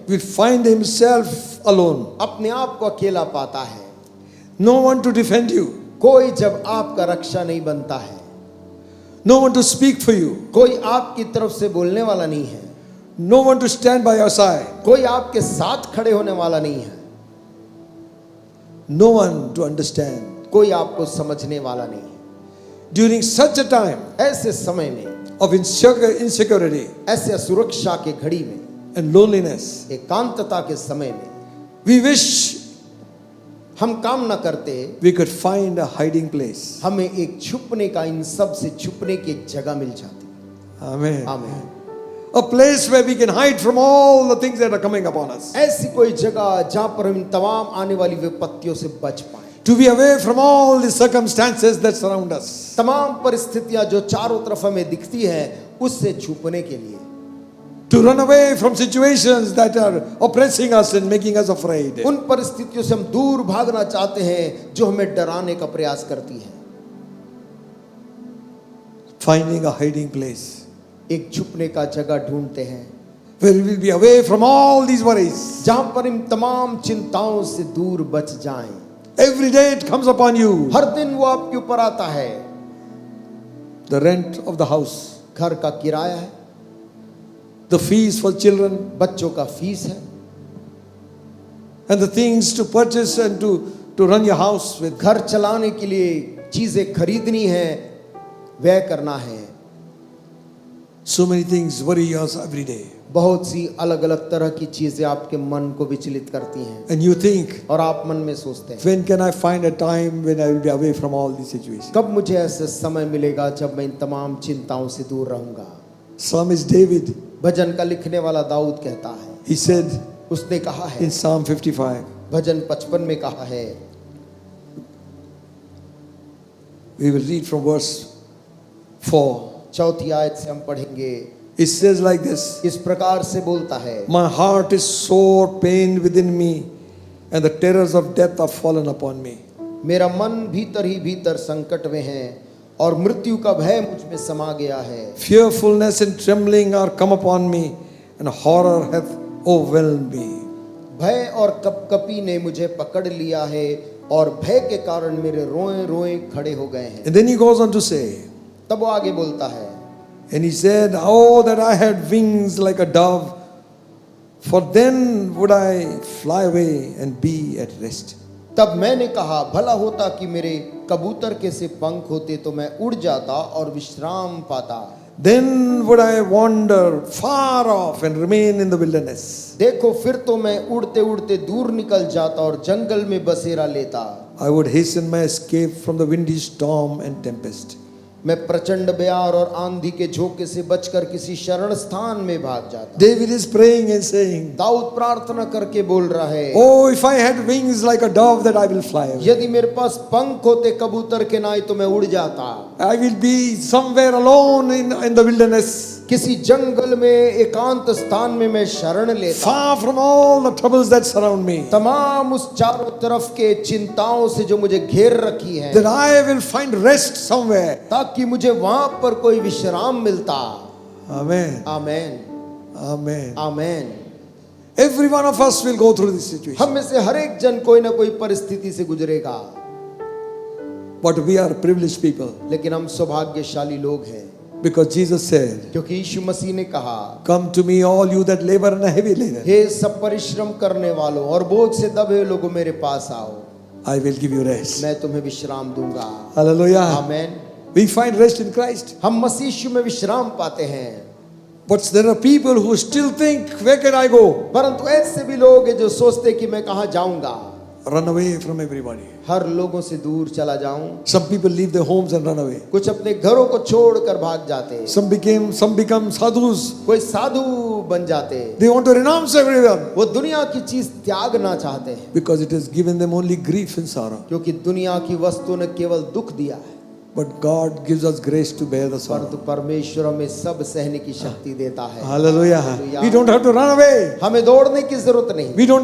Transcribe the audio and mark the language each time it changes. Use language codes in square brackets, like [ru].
[en] will find himself alone. [hi] अपने आप को अकेला पाता है। [en] No one to defend you. [hi] कोई जब आपका रक्षा नहीं बनता है, [en] No one to speak for you. [hi] कोई आपकी तरफ से बोलने वाला नहीं है, [en] No one to stand by your side. [hi] कोई आपके साथ खड़े होने वाला नहीं है, [en] No one to understand. [hi] कोई आपको समझने वाला नहीं है। [en] During such a time [hi] ऐसे समय में, [en] of insecurity [hi] ऐसे असुरक्षा के घड़ी में, [en] and loneliness, [hi] एकांतता के समय में, [en] we wish [hi] हम काम न करते [en] we could find a hiding place. [hi] हमें एक छुपने का, इन सब से छुपने की एक जगह मिल जाती। [en] Amen. [hi] आमीन। [en] A place where we can hide from all the things that are coming upon us. [hi] ऐसी कोई जगह जहां पर हम इन तमाम आने वाली विपत्तियों से बच पाए, [en] To be away from all the circumstances that surround us. [hi] तमाम परिस्थितियां जो चारों तरफ हमें दिखती हैं उससे छुपने के लिए, [en] To run away from situations that are oppressing us and making us afraid. [hi] उन परिस्थितियों से हम दूर भागना चाहते हैं जो हमें डराने का प्रयास करती है। [en] Finding a hiding place [hi] एक छुपने का जगह ढूंढते हैं [en] where we will be away from all these worries. [hi] जहां पर इन तमाम चिंताओं से दूर बच जाएं। [en] Every day it comes upon you. [hi] हर दिन वो आपके ऊपर आता है। [en] The rent of the house, [hi] घर का किराया है, [en] the fees for children, [hi] बच्चों का फीस है, [en] and the things to purchase and to run your house with. [hi] घर चलाने के लिए चीजें खरीदनी है, व्यय करना है। [en] So many things worry us every day. [hi] बहुत सी अलग अलग तरह की चीजें आपके मन को विचलित करती हैं [en] And you think, [hi] और आप मन में सोचते हैं, [en] when can I find a time when I will be away from all these situations? [hi] कब मुझे ऐसे समय मिलेगा जब मैं इन तमाम चिंताओं से दूर रहूंगा। [en] Psalmist David, [hi] भजन का लिखने वाला दाऊद कहता है, [en] he said [hi] उसने कहा है [en] in Psalm 55, [hi] भजन 55 में कहा है, [en] we will read from verse 4. [hi] चौथी आयत से हम पढ़ेंगे। [en] It says like this, [hi] इस प्रकार से बोलता है, [en] my heart is sore pained within me, and the terrors of death are fallen upon me. [hi] मेरा मन भीतर ही भीतर संकट में है और मृत्यु का भय मुझ में समा गया है। [en] Fearfulness and trembling are come upon me, and horror hath overwhelmed me. [hi] भय और कपकपी ने मुझे पकड़ लिया है और भय के कारण मेरे रोए रोए खड़े हो गए हैं। [en] And then he goes on to say, [hi] तब वो आगे बोलता है, [en] and he said, oh, that I had wings like a dove, for then would I fly away and be at rest. [hi] तब मैंने कहा, भला होता कि मेरे कबूतर के से पंख होते तो मैं उड़ जाता और विश्राम पाता। [en] Then would I wander far off and remain in the wilderness. [hi] देखो फिर तो मैं उड़ते उड़ते दूर निकल जाता और जंगल में बसेरा लेता। [en] I would hasten my escape from the windy storm and tempest. [hi] मैं प्रचंड बयार और आंधी के झोंके से बचकर किसी शरण स्थान में भाग जाता। [en] David is praying and saying, [hi] Dawood प्रार्थना करके बोल रहा है, [en] oh, if I had wings like a dove, that I will fly away. [hi] यदि मेरे पास पंख होते कबूतर के नाई तो मैं उड़ जाता। [en] I will be somewhere alone in the wilderness, [hi] किसी जंगल में एकांत स्थान में मैं शरण लेता, [en] far from all the troubles that surround me, [hi] तमाम उस चारों तरफ के चिंताओं से जो मुझे घेर रखी है, [en] that I will find rest somewhere. [hi] ताकि मुझे वहां पर कोई विश्राम मिलता। [en] Amen. [hi] Amen, [en] Amen. [hi] Amen. [en] Every one of us will go through this situation. [hi] हम में से हर एक जन कोई ना कोई परिस्थिति से गुजरेगा, [en] But we are privileged people. [hi] लेकिन हम सौभाग्यशाली लोग हैं। [en] Because Jesus said, [hi] क्योंकि यीशु मसीह ने कहा, [en] come to me all you that labor and are heavy laden, [hi] हे सब परिश्रम करने वालों और बोझ से दबे लोगों मेरे पास आओ, [en] I will give you rest. [hi] मैं तुम्हें विश्राम दूंगा। [en] Hallelujah. [hi] Amen. [en] We find rest in Christ. [hi] हम मसीह यीशु में विश्राम पाते हैं। [en] But there are people who still think, where can I go? [hi] परंतु ऐसे भी लोग हैं जो सोचते हैं कि मैं कहाँ जाऊंगा, [en] Run away from everybody. [hi] हर लोगों से दूर चला जाऊं। [en] Some people leave their homes and run away. [hi] कुछ अपने घरों को छोड़कर भाग जाते हैं, [en] Some become sadhus. [hi] कोई साधु बन जाते हैं, [en] They want to renounce everyone [hi] वो दुनिया की चीज त्यागना चाहते हैं, [en] because it has given them only grief and sorrow. [hi] क्योंकि दुनिया की वस्तु ने केवल दुख दिया है, [en] But God gives us grace to bear the [hi] परंतु [en] sorrow. [hi] परमेश्वर हमें सब सहने की शक्ति देता है। [en] Hallelujah. We don't have to run away. [hi] हमें दौड़ने की जरूरत नहीं,